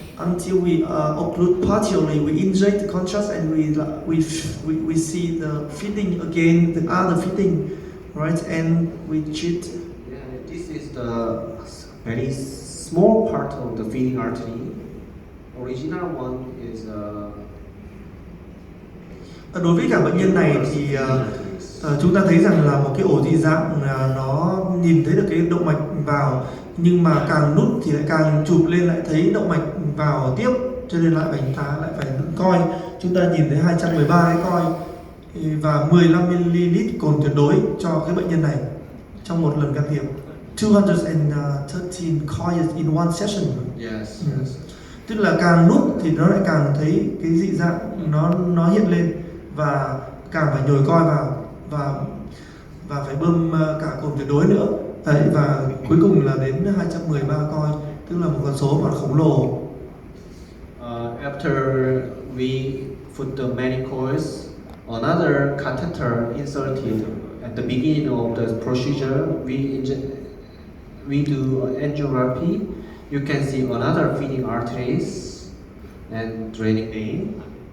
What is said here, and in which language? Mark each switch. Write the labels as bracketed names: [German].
[English] Until we occlude partially, we inject the contrast and we see the fitting again, the other fitting, right? And we treat. Yeah, this is the very small part of the feeding artery. Original one is. [Vietnamese] Đối với cả bệnh nhân này thì chúng ta thấy rằng là một cái ổ dị dạng nó nhìn thấy được cái động mạch vào, nhưng mà càng nút thì lại càng chụp lên lại thấy động mạch vào tiếp, cho nên lại ta lại phải coi. Chúng ta nhìn thấy 213 cái coi và 15ml cồn tuyệt đối cho cái bệnh nhân này trong một lần can thiệp. [English] 213 coils in one session. Yes. [Vietnamese] Tức là càng nút thì nó lại càng thấy cái dị dạng nó hiện lên và càng phải nhồi coi vào và phải bơm cả cồn tuyệt đối nữa. Đấy, và cuối cùng là đến 213 coi, tức là một con số mà khổng lồ. [English] After we put the many coils, another catheter inserted at the beginning of the procedure. We do angiography. You can see another feeding arteries and draining vein.